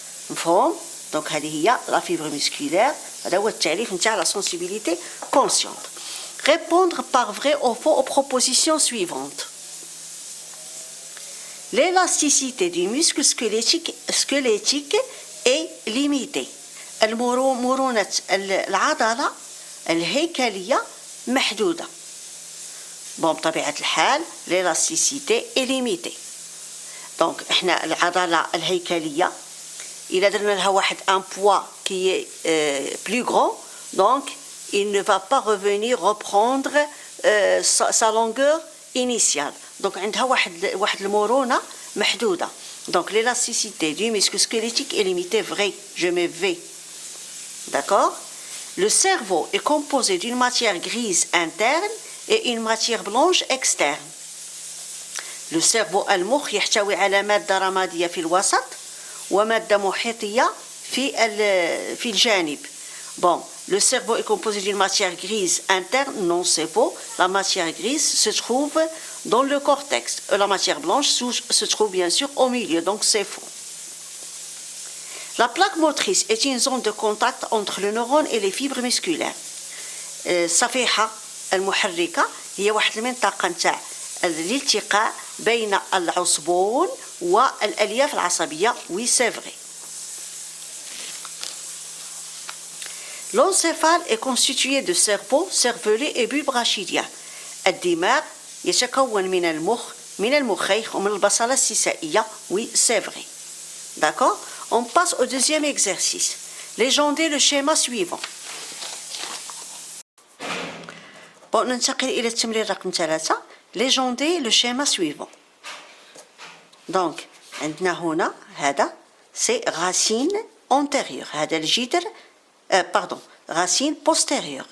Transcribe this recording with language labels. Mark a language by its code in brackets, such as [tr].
[ar] مفهوم؟ دونك هذه هي [fr] لا فيبر مسكولير. [ar] هذا هو التعريف نتاع لا sensibilité consciente. [fr] Répondre par vrai ou faux aux propositions suivantes. L'élasticité du muscle squelettique est limitée. [ar] مرونة العضلة الهيكلية محدودة. [fr] بون [ar] بطبيعة الحال [fr] l'élasticité est limitée. [ar] دونك احنا العضلة الهيكلية إذا درنا لها واحد [fr] un poids qui est plus grand, donc il ne va pas reprendre sa longueur initiale. [ar] Donc عندها واحد المرونة محدودة. [fr] Donc l'élasticité du muscle squelettique est limitée. Vrai, je mets V. D'accord? Le cerveau est composé d'une matière grise interne et une matière blanche externe. [ar] Le cerveau المخ يحتوي على مادة رمادية في الوسط ومادة محيطية في الجانب. [fr] Bon, le cerveau est composé d'une matière grise interne. Non, c'est faux. La matière grise se trouve dans le cortex. La matière blanche se trouve bien sûr au milieu. Donc c'est faux. La plaque motrice est une zone de contact entre le neurone et les fibres musculaires. [ar] الصفيحة المحركة هي واحد المنطقة نتاع الالتقاء بين العصبون والألياف العصبية. [fr] Oui, c'est vrai. L'encéphale est constitué de cerveau, cervelet et bulbe rachidien. [ar] الدماغ يتكون من المخ، من المخيخ ومن البصلة السيسائية. [fr] Oui, c'est vrai. D'accord? On passe au deuxième exercice. Légender le schéma suivant. [ar] Bon, ننتقل إلى التمرين رقم 3. [fr] Légender le schéma suivant. Donc, [ar] عندنا هنا هذا [fr] c'est racine antérieure. [ar] هذا الجذر [fr] pardon, racine postérieure.